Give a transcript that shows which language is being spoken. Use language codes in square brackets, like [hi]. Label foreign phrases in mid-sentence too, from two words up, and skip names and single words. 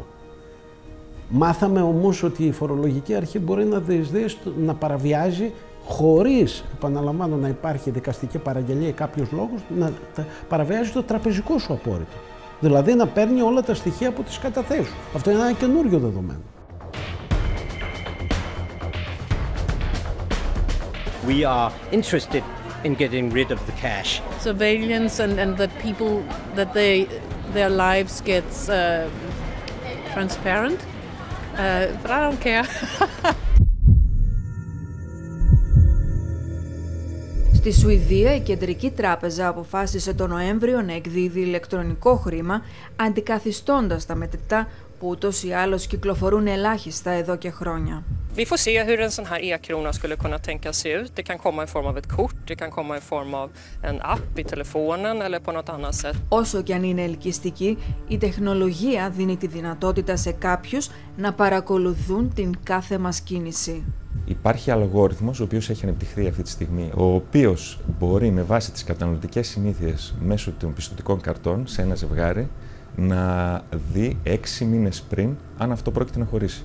[el] Μάθαμε όμως ότι η φορολογική αρχή μπορεί να παραβιάζει χωρίς, επαναλαμβάνω, να υπάρχει δικαστική παραγγελία ή κάποιος λόγος, να παραβιάζει το τραπεζικό σου απόρριτο. Δηλαδή να παίρνει όλα τα στοιχεία από τις καταθέσεις σου. Αυτό είναι ένα καινούριο δεδομένο. [en] We are interested in getting rid of the cash. Surveillance and that people, that their lives gets transparent, but I don't care. [el] Στη Σουηδία, η Κεντρική Τράπεζα αποφάσισε τον Νοέμβριο να εκδίδει ηλεκτρονικό χρήμα, αντικαθιστώντας τα μετρητά που ούτως ή άλλως κυκλοφορούν ελάχιστα εδώ και χρόνια. [sv] Vi får se hur en sån här e-krona skulle kunna tänkas se ut. Det kan komma i form av ett kort, det kan komma i form av en app i telefonen eller på något annat sätt. [el] Όσο και αν είναι ελκυστική, η τεχνολογία δίνει τη δυνατότητα σε κάποιους να παρακολουθούν την κάθε μας κίνηση. Υπάρχει αλγόριθμος ο οποίος έχει ανεπτυχθεί αυτή τη στιγμή, ο οποίος μπορεί με βάση τις καταναλωτικές συνήθειες μέσω των πιστωτικών καρτών σε ένα ζευγάρι να δει 6 μήνες πριν αν αυτό πρόκειται να χωρίσει.